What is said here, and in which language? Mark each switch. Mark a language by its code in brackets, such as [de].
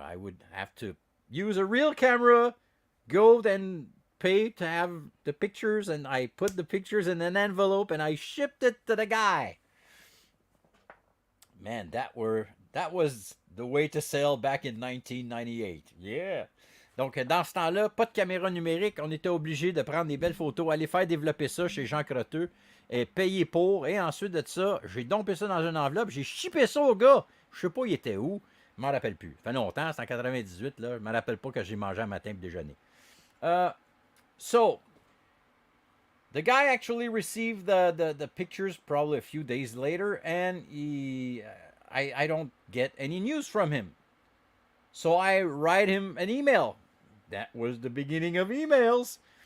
[en] I would have to use a real camera, go then pay to have the pictures, and I put the pictures in an envelope and I shipped it to the guy. Man, that was the way to sail back in 1998. Yeah. [fr] Donc, dans ce temps-là, pas de caméra numérique. On était obligé de prendre des belles photos, aller faire développer ça chez Jean Crotteux et payer pour. Et ensuite de ça, j'ai dompé ça dans une enveloppe. J'ai shippé ça au gars. Je sais pas, il était où. Je m'en rappelle plus. Ça fait longtemps, c'est en 98. Là. Je me rappelle pas que j'ai mangé un matin pour déjeuner. [en] So, the guy actually received the pictures probably a few days later, and I don't get any news from him. So I write him an email. That was the beginning of emails.